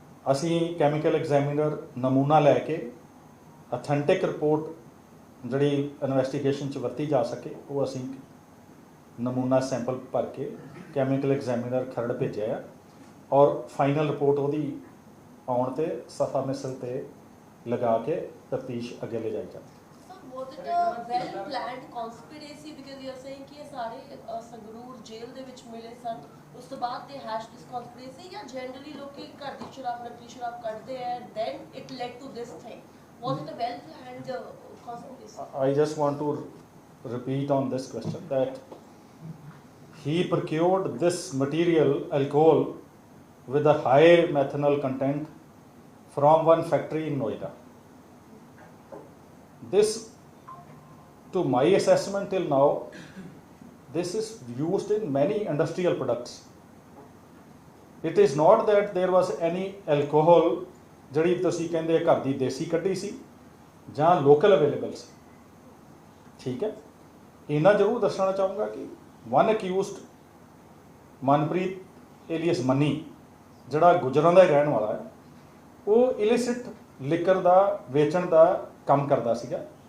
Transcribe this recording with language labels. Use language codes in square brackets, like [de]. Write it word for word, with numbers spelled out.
[pa] ਅਸੀਂ chemical examiner ਨਮੂਨਾ ਲੈ ਕੇ ਅਥੈਂਟਿਕ ਰਿਪੋਰਟ ਜਿਹੜੀ ਇਨਵੈਸਟੀਗੇਸ਼ਨ 'ਚ ਵਰਤੀ ਜਾ ਸਕੇ ਉਹ ਅਸੀਂ ਨਮੂਨਾ ਸੈਂਪਲ ਭਰ ਕੇ ਕੈਮੀਕਲ ਐਗਜ਼ਾਮੀਨਰ ਖਰੜ ਭੇਜਿਆ ਆ ਔਰ ਫਾਈਨਲ ਰਿਪੋਰਟ ਉਹਦੀ ਆਉਣ ਤੇ ਸਫਾ ਮਿਸਲ ਤੇ ਲਗਾ ਕੇ ਤਫਤੀਸ਼ ਅੱਗੇ ਲੈ ਜਾਈ ਜਾਂਦੀ। [en] Sir, was it a well-planned conspiracy? Because you are saying [pa] ਕਿ ਇਹ ਸਾਰੇ ਅਹ, ਸੰਗਰੂਰ ਜੇਲ੍ਹ ਦੇ ਵਿੱਚ ਮਿਲੇ ਸਨ, ਉਸ ਤੋਂ ਬਾਅਦ ਦੇ ਹੈਸ਼ ਦਿਸ ਕਨਸਪੀਰੇਸੀ, ਜਾਂ ਜਨਰਲੀ ਲੋਕੀ ਘਰ ਦੀ ਸ਼ਰਾਬ ਨਕਲੀ ਸ਼ਰਾਬ ਕੱਢਦੇ ਐ, [en] Then it led to this thing. Was it a well-planned uh, conspiracy? I just want to repeat on this question that he procured this material, alcohol, with a high methanol content from one factory in Noida. This, to my assessment till now, this is used in many industrial products. It is not that there was any alcohol [pa] ਜਿਹੜੀ ਤੁਸੀਂ ਕਹਿੰਦੇ ਘਰ ਦੀ ਦੇਸੀ ਕੱਢੀ ਸੀ ਜਾਂ local available ਸੀ, ਠੀਕ ਹੈ। ਇੰਨਾ ਜ਼ਰੂਰ ਦੱਸਣਾ ਚਾਹੂੰਗਾ ਕਿ ਵਨ ਅਕਿਊਜ਼ਡ ਮਨਪ੍ਰੀਤ ਏਲੀਅਸ ਮੰਨੀ, ਜਿਹੜਾ ਗੁਜਰਾਂ ਦਾ ਹੀ ਰਹਿਣ ਵਾਲਾ ਹੈ, ਉਹ ਇਲਿਸਿਟ ਲਿਕਰ ਦਾ ਵੇਚਣ ਦਾ ਕੰਮ ਕਰਦਾ ਸੀਗਾ।